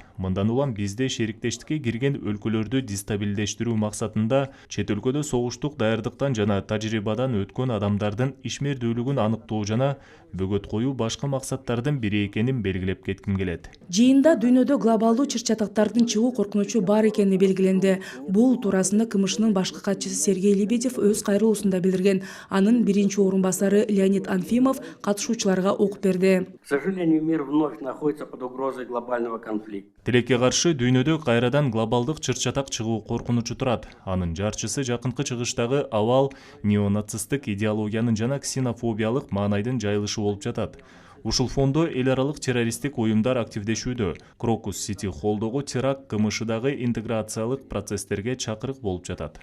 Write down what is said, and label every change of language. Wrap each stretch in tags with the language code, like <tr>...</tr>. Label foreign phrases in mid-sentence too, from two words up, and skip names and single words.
<ky>Мындан улам бизде шериктештикке кирген өлкөлөрдү дестабилдештирүү максатында чет өлкөдө согуштук даярдыктан жана тажрыйбадан өткөн адамдардын ишмердүүлүгүн аныктоо жана бөгөт коюу башка максаттардын бири экенин белгилеп кетким келет. Жыйында дүйнөдө глобалдуу чыр-чатактардын чыгуу коркунучу бар экени белгиленди. Бул туурасында КМШнын башкы катчысы Сергей Лебедев өз кайрылуусунда билдирген. Анын биринчи орун басары Леонид Анфимов катышуучуларга окуп берди.</ky> <ru>К сожалению, мир вновь находится под угрозой глобального конфликта.</ru> <ky>Тилекке каршы дүйнөдө кайрадан глобалдык чыр-чатак чыгуу коркунучу турат. Анын жарчысы жакынкы чыгыштагы абал неонацисттик идеологиянын жана ксенофобиялык маанайдын жайылышы болуп жатат. Ушул фондо эл аралык террористтик уюмдар активдешүүдө. Крокус Сити Холлдогу теракт КМШдагы интеграциялык процесстерге чакырык болуп жатат.</ky>